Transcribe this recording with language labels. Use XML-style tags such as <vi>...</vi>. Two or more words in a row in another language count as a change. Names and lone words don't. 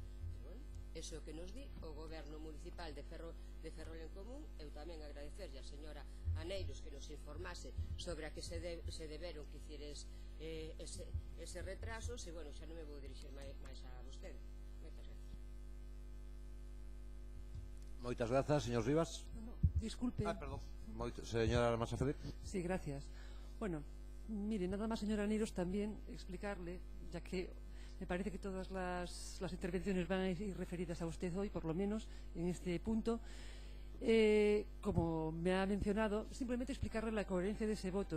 <gl>Eso é o que nos di o Goberno Municipal de Ferrol en Común. Eu tamén agradecerlle a señora Aneiros que nos informase sobre a que se deberon que hicieres ese retrasos, e, bueno, xa non me vou dirixir máis a vostede. Moitas grazas, señor Rivas.</gl> <es>Disculpe. Perdón. Señora Almansa Felipe. Sí, gracias. Bueno, mire, nada más, señora Aneiros, también explicarle, ya que me parece que todas las intervenciones van a ir referidas a usted hoy, por lo menos en este punto. Como me ha mencionado, simplemente explicarle la coherencia de ese voto.</es>